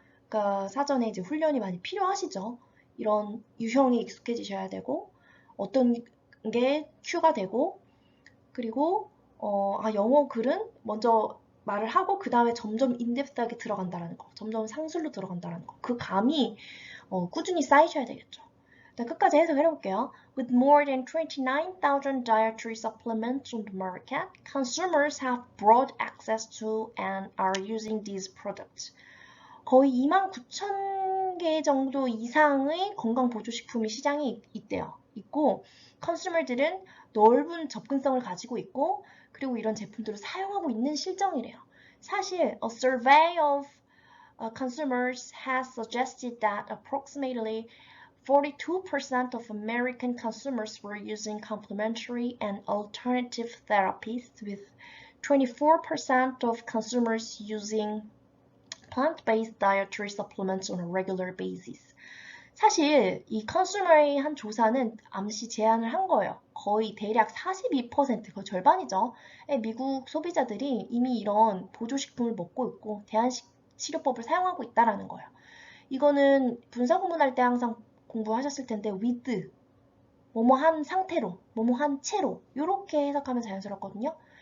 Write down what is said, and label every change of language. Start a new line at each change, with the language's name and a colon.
Korean: 그러니까 사전에 이제 훈련이 많이 필요하시죠. 이런 유형에 익숙해지셔야 되고 어떤 게 큐가 되고 그리고 영어 글은 먼저 말을 하고 그 다음에 점점 인덱스하게 들어간다라는 거, 점점 상술로 들어간다라는 거, 그 감이 꾸준히 쌓이셔야 되겠죠. 일단 끝까지 해석을 해볼게요.
English: With more than 29,000 dietary supplements on the market, consumers have broad access to and are using these products.
Korean: 거의 29,000개 정도 이상의 건강보조식품이 시장에 있고 컨슈머들은 넓은 접근성을 가지고 있고 그리고 이런 제품들을 사용하고 있는 실정이래요.
English: 사실 a survey of consumers has suggested that approximately 42% of American consumers were using complementary and alternative therapies, with 24% of consumers using plant-based dietary supplements on a regular basis.
Korean: 사실 이 컨슈머의 한 조사는 암시 제안을 한 거예요. 거의 대략 42%, 거의 절반이죠. 미국 소비자들이 이미 이런 보조식품을 먹고 있고 대한치료법을 사용하고 있다는 거예요. 이거는 분사구문할 때 항상 공부하셨을 텐데 with, 뭐뭐한 상태로, 뭐뭐한 채로 이렇게 해석하면 자연스럽거든요.